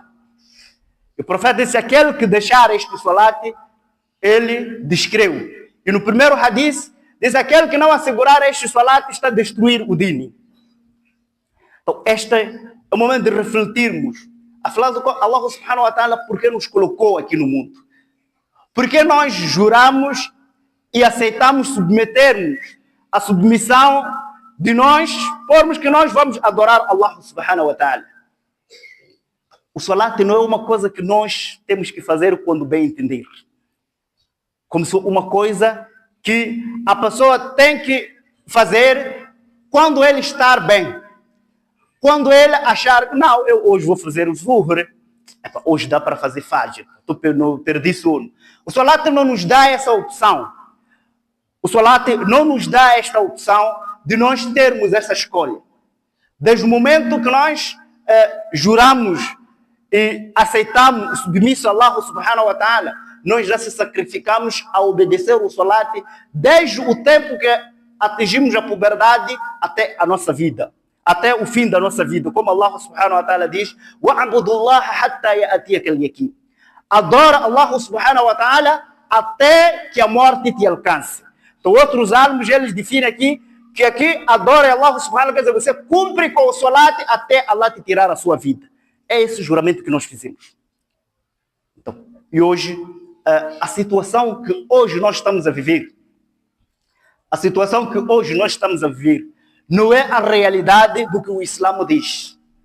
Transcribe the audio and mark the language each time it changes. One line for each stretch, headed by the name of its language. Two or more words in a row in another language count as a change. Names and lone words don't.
Portuguese: O profeta disse, aquele que deixar este salat, ele descreu. E no primeiro hadith, diz, aquele que não assegurar este salat está a destruir o dini. Então, este é o momento de refletirmos. A falar do
Arabic: الله سبحانه وتعالى,
Portuguese: por que nos colocou aqui no mundo? Por que nós juramos e aceitamos submetermos a submissão de nós, formos que nós vamos adorar
Arabic: الله سبحانه وتعالى?
Portuguese: O salat não é uma coisa que nós temos que fazer quando bem entender. Como se uma coisa que a pessoa tem que fazer quando ele está bem. Quando ele achar, não, eu hoje vou fazer o zuhur, hoje dá para fazer fajr, perdi sono. O salat não nos dá essa opção. O salat não nos dá esta opção de nós termos essa escolha. Desde o momento que nós juramos e aceitamos o submisso a
Arabic: الله سبحانه وتعالى,
Portuguese: nós já se sacrificamos a obedecer o salat desde o tempo que atingimos a puberdade até a nossa vida, até o fim da nossa vida. Como
Arabic: الله سبحانه وتعالى
Portuguese: diz,
Arabic: وَعَبُدُ اللَّهَ حَتَّى يَأْتِيَكَ الْيَقِينُ.
Portuguese: adora
Arabic: الله سبحانه وتعالى
Portuguese: até que a morte te alcance. Então, outros alunos, eles definem aqui que aqui adora
Arabic: الله سبحانه وتعالى,
Portuguese: quer dizer, você cumpre com o salat até Allah te tirar a sua vida. É esse o juramento que nós fizemos. Então, e hoje, a situação que hoje nós estamos a viver, não é a realidade do que o Islã diz.